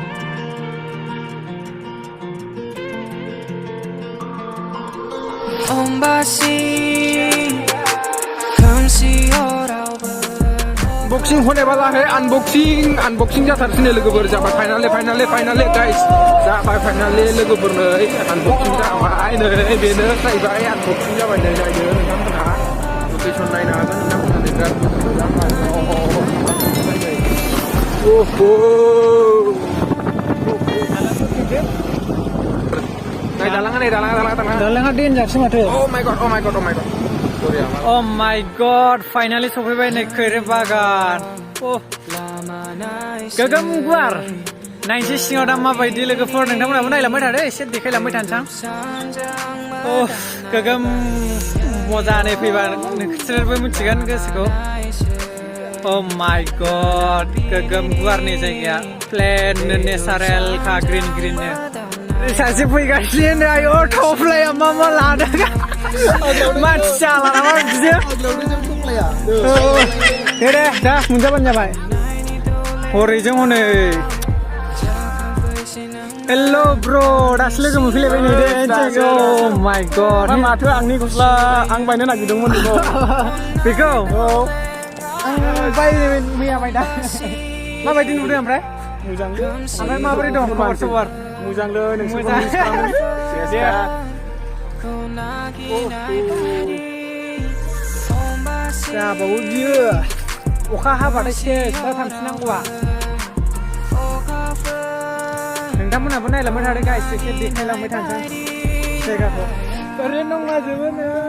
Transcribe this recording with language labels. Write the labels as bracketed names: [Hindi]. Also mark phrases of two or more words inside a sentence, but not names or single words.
[Bodo] 온 Unboxing [Hindi] होने वाला है [Bodo] unboxing जाथारसिनो लोगोफोर जाबाय फाइनालि गाइस जाबाय फाइनालि लोगोफोर नै unboxing जाबाय नै बेनो जाहैबाय unboxing जाबाय नै जायो नोंथांमोनहा लोकेसन नायनो हागोन नोंथांमोनहा ओहो नै दालाङा देनजारसो माथो [English] oh my god Oh my god, finally [Bodo] सफैबाय नै खैरो बागान गोगोम गुवार नायनोसै सिङाव दा माबायदि लोगोफोर नोंथांमोनाबो नायलांबाय थादो एसे देखायलांबाय थानोसां गोगोम मोजाङै फैबा नोंसोरबो मिथिगोन गोसोखौ [English] Oh my god, [Bodo] गोगोम गुवारनि जायगाया [English] plain natural [Bodo] खा ग्रीन सासे फैगासिनो आयौ थफ्लाया मा लादों मानसि जाला नामा बिदिनो दे दा मोनजाबानो जाबाय हरैजों हनै [English] hello bro [Bodo] दासो लोगो मोनफैलायबाय नै दे [English] Oh my god [Bodo] माथो आंनि गस्ला आं बायनो नागिरदोंमोन बेखौ मैया बायदा माबायदि नुदों ओमफ्राय माबोरै दं खबर सबर मोजांलै मोजां जाबावो बियो अखा हाबाथाय सेस दा थांफिननांगौआ नोंथांमोनहाबो नायलांबाय थादो गाइस एसे देखायलांबाय थानोसै जायगाखौ ओरैनो दंलाजोबो नै